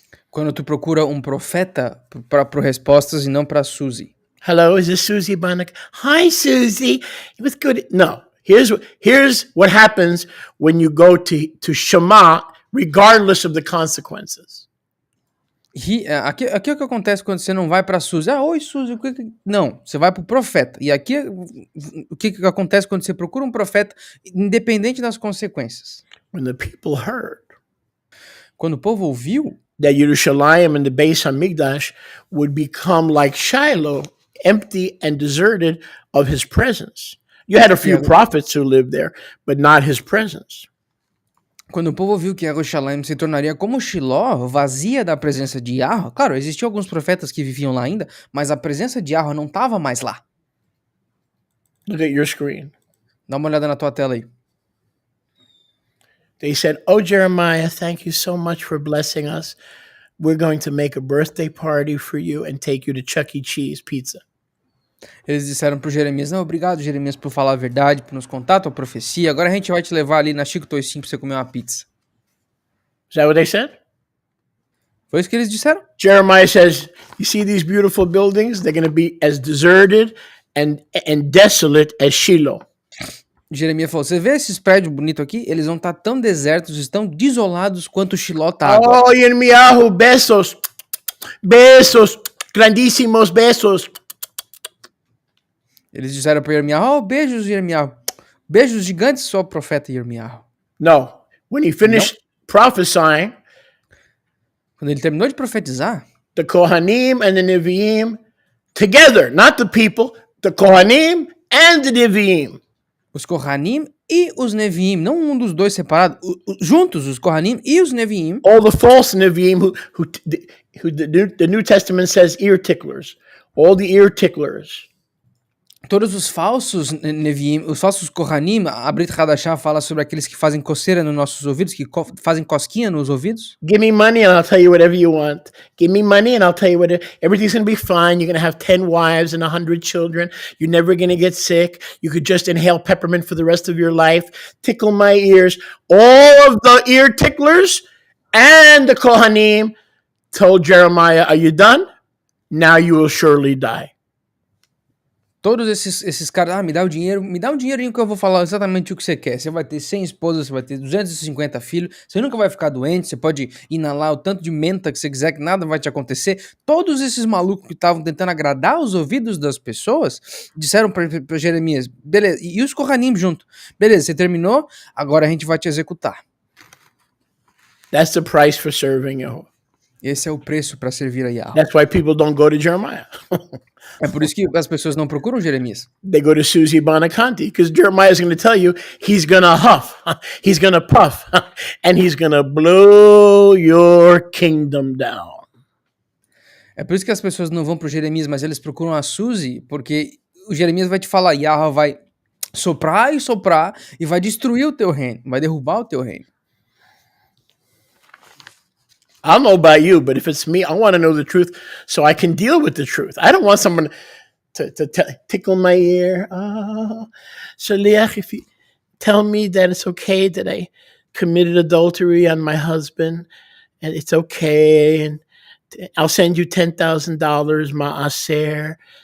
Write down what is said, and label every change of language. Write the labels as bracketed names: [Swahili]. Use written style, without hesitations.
[Portuguese] Quando tu procura um profeta para respostas e não para Suzy. [English] Hello, is this Susie Bonacanti? Hi, Susie. It was good. No, here's what happens when you go to Shema, regardless of the consequences. [Portuguese] Aqui é o que acontece quando você não vai para Suzy. Oi, Suzy. Não, você vai para o profeta. E aqui o que acontece quando você procura um profeta, independente das consequências. [English] When the people heard [Portuguese] Quando o povo ouviu [English] that Yerushalayim and the Beis HaMikdash would become like Shiloh, empty and deserted of his presence. You had a few prophets who lived there, but not his presence. [Portuguese] Quando o povo viu que Yerushalayim se tornaria como Shiló, vazia da presença de Yahweh, claro, existiam alguns profetas que viviam lá ainda, mas a presença de Yahweh não estava mais lá. [English] Look at your screen. [Portuguese] Dá uma olhada na tua tela aí. [English] They said, "Oh, Jeremiah, thank you so much for blessing us. We're going to make a birthday party for you and take you to Chuck E. Cheese pizza." [Portuguese] Eles disseram pro Jeremias, não, obrigado, Jeremias, por falar a verdade, por nos contar a tua profecia. Agora a gente vai te levar ali na Chico Toicinho pra você comer uma pizza. [English] Is that what they said? [Portuguese] Foi isso que eles disseram? [English] Jeremiah says, "You see these beautiful buildings? They're going to be as deserted and desolate as Shiloh." [Portuguese] Jeremias falou, você vê esses prédios bonitos aqui? Eles vão estar tão desertos, estão desolados quanto Shiló tá agora. [Spanish] Oh, Yirmiyahu, besos. Besos. Grandísimos besos. [Portuguese] Eles disseram para Yirmiyahu, beijos, Yirmiyahu. Beijos gigantes, só o profeta Yirmiyahu. [English] No. When he finished prophesying, [Portuguese] quando ele terminou de profetizar, [English] the Kohanim and the Nevi'im together, not the people, the Kohanim and the Nevi'im. [Portuguese] Os Kohanim e os Nevi'im, não um dos dois separados, juntos os Kohanim e os Nevi'im. [English] All the false Nevi'im who the New Testament says ear ticklers. All the ear ticklers. [Portuguese] todos os falsos Neviim, os falsos Kohanim, a Brit Hadashah fala sobre aqueles que fazem coceira nos nossos ouvidos, que fazem cosquinha nos ouvidos. [English] Give me money and I'll tell you whatever you want. Give me money and I'll tell you whatever. Everything's going to be fine. You're going to have 10 wives and 100 children. You're never going to get sick. You could just inhale peppermint for the rest of your life. Tickle my ears. All of the ear ticklers and the Kohanim told Jeremiah, are you done? Now you will surely die. [Portuguese] Todos esses caras, me dá um dinheirinho que eu vou falar exatamente o que você quer. Você vai ter 100 esposas, você vai ter 250 filhos, você nunca vai ficar doente, você pode inalar o tanto de menta que você quiser, que nada vai te acontecer. Todos esses malucos que estavam tentando agradar os ouvidos das pessoas, disseram para Jeremias, beleza, e os Kohanim junto, beleza, você terminou, agora a gente vai te executar. [English] That's the price for serving Yahweh. [Portuguese] Esse é o preço para servir a Yahweh. [English] That's why people don't go to Jeremiah. [Portuguese] É por isso que as pessoas não procuram Jeremias. [English] They go to Susie Bonacanti because Jeremiah is going to tell you he's going to huff, he's going to puff, and he's going to blow your kingdom down. [Portuguese] É por isso que as pessoas não vão pro Jeremias, mas eles procuram a Suzy, porque o Jeremias vai te falar, Yahweh vai soprar e vai destruir o teu reino, vai derrubar o teu reino. [English] I don't know about you, but if it's me, I want to know the truth so I can deal with the truth. I don't want someone to tickle my ear. Oh, Shaliach, if you tell me that it's okay that I committed adultery on my husband, and it's okay, and I'll send you $10,000, ma'aser.